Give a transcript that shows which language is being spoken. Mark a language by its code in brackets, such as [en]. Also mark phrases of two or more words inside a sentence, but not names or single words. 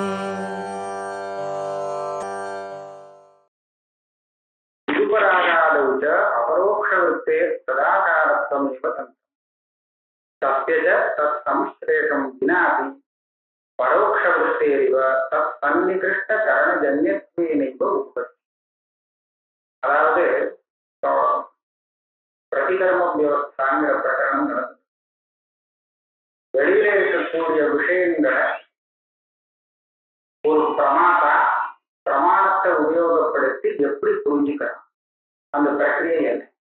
[sa] अपरोक्षवृत्ते तदाकारत्वमेव तस्य च तत्संश्लेषं विनापि परोक्षवृत्तेरिव तत्सन्निकृष्टकरणजन्यत्वेनैव उत्पत्ति. [ta] அதாவது பிரதிகர்ம வியவஸ்தாங்கிற பிரகரணம் நடந்தது. வெளியில இருக்கக்கூடிய விஷயங்களை ஒரு பிரமாணத்தை உபயோகப்படுத்தி எப்படி புரிஞ்சுக்கலாம், அந்த பிரக்கிரியை என்ன?